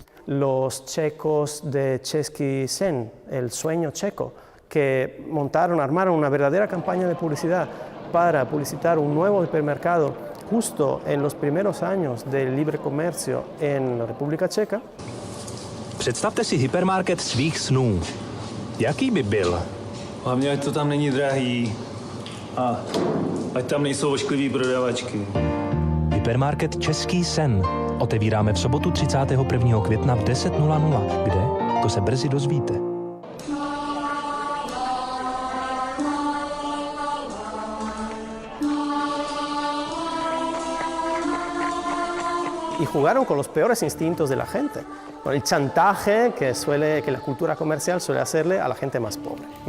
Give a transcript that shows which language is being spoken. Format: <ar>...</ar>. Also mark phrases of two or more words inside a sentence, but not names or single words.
<es>los checos de Český sen, el sueño checo, que armaron una verdadera campaña de publicidad para publicitar un nuevo hipermercado justo en los primeros años del libre comercio en la República Checa.</es> <cs>Představte si hypermarket svých snů. Jaký by byl? Hlavně, ať to tam není drahý a ať tam nejsou ošklivý prodavačky. Hypermarket Český sen. Otevíráme v sobotu 31. května v 10:00. Kde? To se brzy dozvíte.</cs> <es>Y jugaron con los peores instintos de la gente, con el chantaje que la cultura comercial suele hacerle a la gente más pobre, ¿no?</es>